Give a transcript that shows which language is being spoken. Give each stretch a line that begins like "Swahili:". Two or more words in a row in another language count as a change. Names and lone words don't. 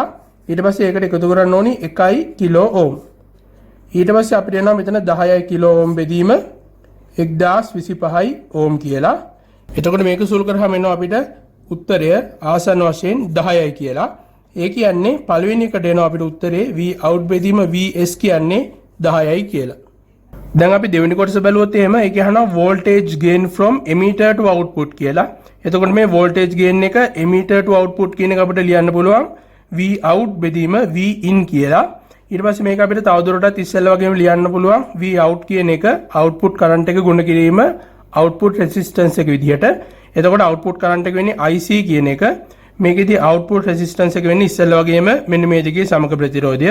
Sinhala: ඊට පස්සේ ඒකට එකතු කරන්න ඕනි 1 කිලෝ ඕම්. ඊට පස්සේ අපිට එනවා මෙතන 10 කිලෝ ඕම් බෙදීම 1025 ඕම් කියලා. එතකොට මේක සුළු කරාම එනවා අපිට උත්තරය ආසන්න වශයෙන් 10යි කියලා. ඒ කියන්නේ පළවෙනි එකට එනවා අපිට උත්තරේ V out බෙදීම VS කියන්නේ 10යි කියලා. දැන් අපි දෙවෙනි කොටස බැලුවොත් එහෙම ඒක අහනවා
English: voltage gain from emitter to output
Sinhala: කියලා. එතකොට මේ
English: voltage gain
Sinhala: එක
English: emitter to output
Sinhala: කියන එක අපිට ලියන්න පුළුවන් V out බෙදීම V in කියලා. ඊට පස්සේ මේක අපිට තවදුරටත් ඉස්සෙල්ලා වගේම ලියන්න පුළුවන් V out කියන එක
English: output current
Sinhala: එක ගුණ කිරීම
English: output resistance
Sinhala: එක විදිහට. එතකොට
English: output current
Sinhala: එක වෙන්නේ IC කියන එක. මේකෙදී
English: output resistance
Sinhala: එක වෙන්නේ ඉස්සෙල්ලා වගේම මෙන්න මේ දෙකේ සමග ප්‍රතිරෝධය.